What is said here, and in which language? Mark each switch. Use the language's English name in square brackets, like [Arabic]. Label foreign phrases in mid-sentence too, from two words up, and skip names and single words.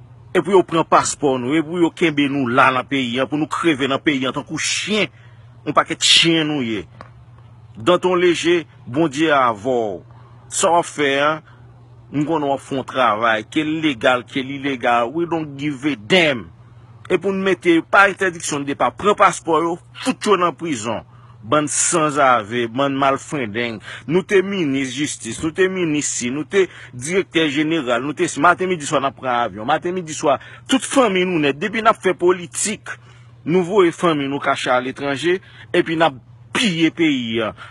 [Haitian Creole] E pou yo pran paspò nou, e pou yo kenbe nou la nan peyi, an, pou nou kreve nan peyi an tankou chen, yon pakèt chen nou ye. Danton Léger, Bondye avò. Sa w ap fè, an, nou konnen w ap fè yon travay, ke legal, ke ilegal, [English] we don't give a damn. [Haitian Creole] E pou nou mete, pa entèdiksyon de depa, pran paspò yo, fout yo nan prizon. Bann san zave, bann malfrenden. Nou te minis jistis, nou te minis si, nou te direktè jeneral, nou te si. Maten midi swa n ap pran avyon, maten midi swa, tout fanmi nou nèt. Depi n ap fè politik, nou voye fanmi nou kache a letranje, epi n ap piye peyi an.